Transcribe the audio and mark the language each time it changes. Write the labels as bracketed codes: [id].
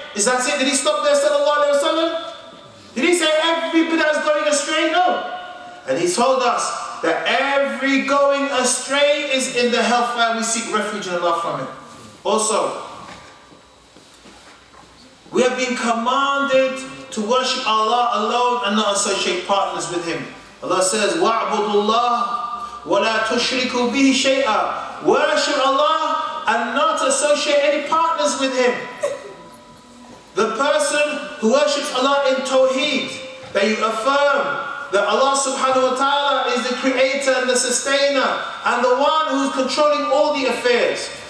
[en] Is that it? Did he stop there, sallallahu alayhi wa sallam? Did he say every bid'ah is going astray? No. And he told us that every going astray is in the hellfire. We seek refuge in Allah from it. Also, we have been commanded to worship Allah alone and not associate partners with Him. Allah says, [ar] وَاعْبُدُوا اللَّهَ وَلَا تُشْرِكُوا بِهِ شَيْئًا. [en] Worship Allah and not associate any partners with Him. The person who worships Allah in Tawheed, that you affirm that Allah subhanahu wa ta'ala is the creator and the sustainer and the one who's controlling all the affairs.